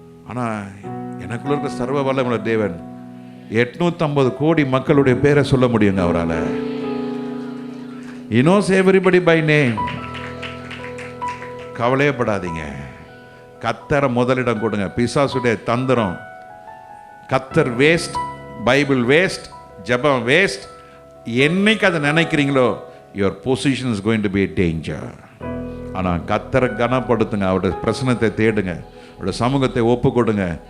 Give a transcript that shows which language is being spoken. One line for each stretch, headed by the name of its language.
Tamil: ஆனா எனக்குள்ள இருக்க சர்வ வல்லமுள்ள தேவன் 850 கோடி மக்களுடைய பேரை சொல்ல முடியுங்க அவரால்.
English: He knows everybody by name.
Tamil: கவலையப்படாதீங்க. கர்த்தரை முதலிடம் கொடுங்க. பிசாசுடைய தந்திரம், கர்த்தர் வேஸ்ட், பைபிள் வேஸ்ட், ஜெபம் வேஸ்ட், என்னைக்கு அதை நினைக்கிறீங்களோ
English: your position is going to be a danger.
Tamil: ஆனால் கர்த்தரை கனப்படுத்துங்க, அவருடைய பிரசனத்தை தேடுங்க, அவருடைய சமூகத்தை ஒப்பு கொடுங்க.